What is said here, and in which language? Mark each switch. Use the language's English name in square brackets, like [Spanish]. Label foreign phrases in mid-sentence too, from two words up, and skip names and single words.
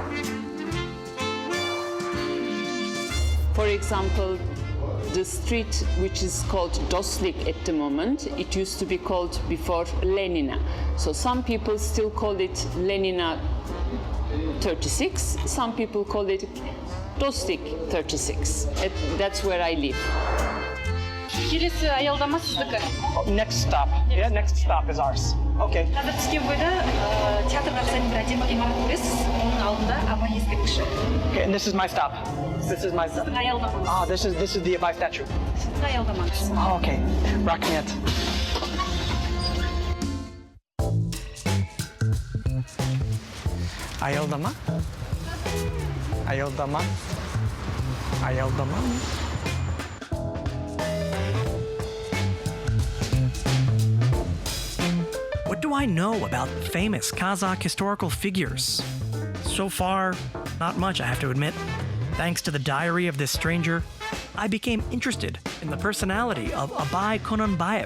[English] For example, the street which is called Dostlik at the moment, it used to be called before Lenina. So some people still call it Lenina 36, some people call it Dostlik 36. That's where I live. [Kazakh] Келесі аялдама сіздікі. [English] Next stop. Yeah, next stop is ours. Okay. [Kazakh] Қазір түскен бойда театрға бір әдемі ғимарат көресіз. Оның алдында абай ескерткіші. [English] Okay, and this is my stop. This is my stop. [Kazakh] Аялдамаңыз. [English] Ah, this is the Abay statue. [Kazakh] Сіздің аялдамаңыз. [English] Oh, okay. [Kazakh] Рахмет. Аялдама. Аялдама. Аялдама. [English] What do I know about famous Kazakh historical figures? So far, not much, I have to admit. Thanks to the diary of this stranger, I became interested in the personality of Abay Kononbayev.